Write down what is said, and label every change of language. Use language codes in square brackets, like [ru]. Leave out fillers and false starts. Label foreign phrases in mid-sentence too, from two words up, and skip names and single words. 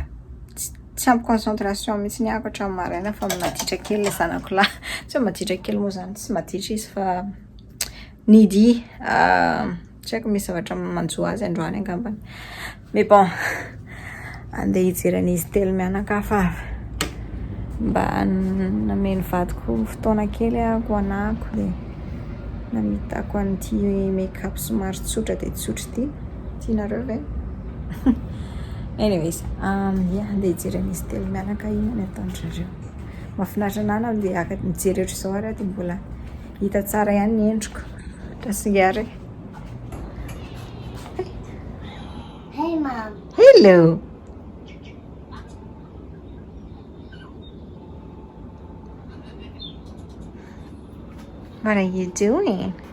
[mg] tsy ampy concentration mihitsy ny ako hatramin'ny maraina fa maditra kely ilay zanako lahy tsy maditra kely moa izany tsy maditra izy fa nidy tsy haiko misy zavatra manjoa azy androany angambany [fr] mais bon [mg] andeha hijerena izy telo mianaka fa mba nameny vadiko fotoana kely ako anako dia namitako an'ity make-up somary tsotra dia tsotra ity tianareo ve? Anyways, andeha hijerena izy telo mianaka iny ny ataon'izareo. Mahafinaritra anana dia mijery ohatr'izao ary dia mbola hita tsara ihany ny endriko. Tasingary. [en] Hey, Mom. Hello. What are you doing?